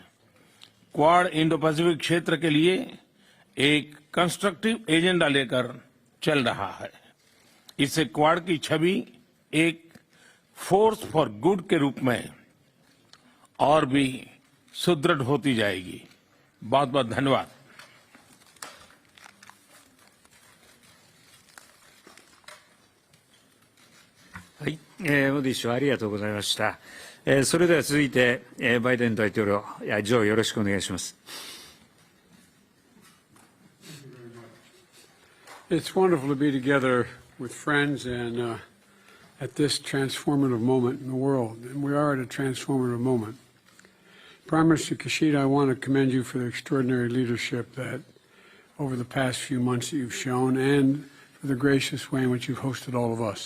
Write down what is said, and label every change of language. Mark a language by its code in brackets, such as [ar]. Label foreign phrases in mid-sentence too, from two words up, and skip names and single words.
[hi] क्वाड इंडो पैसिफिक क्षेत्र के लिए एक [en] constructive agenda [hi] लेकर चल रहा है। इससे क्वाड की छवि एक [en] force for good [hi] के रूप में और भी सुदृढ़ होती जाएगी। बहुत बहुत धन्यवाद। [ja] はい、モディ氏ありがとうございました。それでは続いて、バイデン大統領、ジョーよろしくお願いします。 [en] It's wonderful to be together with friends and at this transformative moment in the world. And we are at a transformative moment. Prime Minister Kishida, I want to commend you for the extraordinary leadership that over the past few months that you've shown and for the gracious way in which you've hosted all of us.